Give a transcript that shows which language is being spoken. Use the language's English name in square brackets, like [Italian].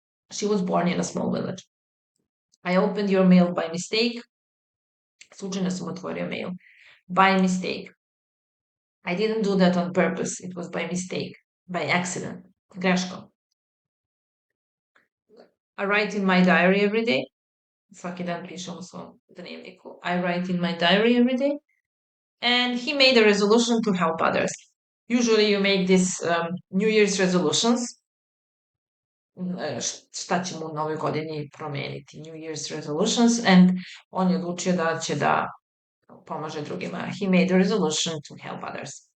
[English] She was born in a small village. I opened your mail by mistake. [Serbian] Slučajno sam otvorio mail. [English] By mistake. I didn't do that on purpose. It was by mistake. By accident. Greškom. I write in my diary every day. [Serbian] Svaki dan pišem u svom dnevniku. [English] I write in my diary every day. And he made a resolution to help others. Usually you make these New Year's resolutions. [Serbian] Šta ćemo u novoj godini promeniti. [English] New Year's resolutions. [Serbian] And on je odlučio da će da pomaže drugima. [English] He made a resolution to help others.